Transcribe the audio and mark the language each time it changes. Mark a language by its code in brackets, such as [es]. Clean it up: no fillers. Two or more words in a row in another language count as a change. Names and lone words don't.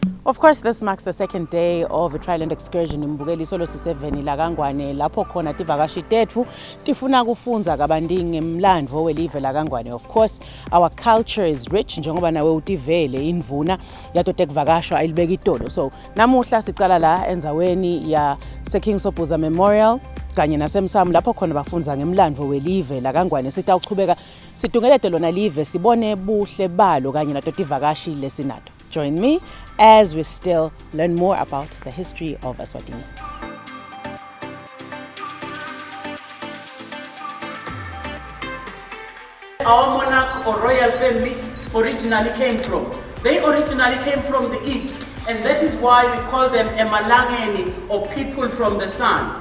[en] Of course, this marks the second day of a trial excursion in Buhle S07E [ss] lakangwane lapho khona tivakashi tetfu tifuna kufunza kabanti ngemlandvo welive lakangwane. [en] Of course, our culture is rich [ss] njengoba nawe utivele indvuna yato tekuvakashwa ayilibeka itolo. So namuhla sicala la endzaweni ya King Sobhuza Memorial kanye nasemsamo lapho khona bafundza ngemlandvo welive lakangwane. Sitawuchubeka situngelete lona live sibone buhle balo kanye nato tivakashi lesinato. [en] Join me as we still learn more about the history of Eswatini. Our monarch or royal family originally came from. They originally came from the east, and that is why we call them Emalangeni, or people from the sun.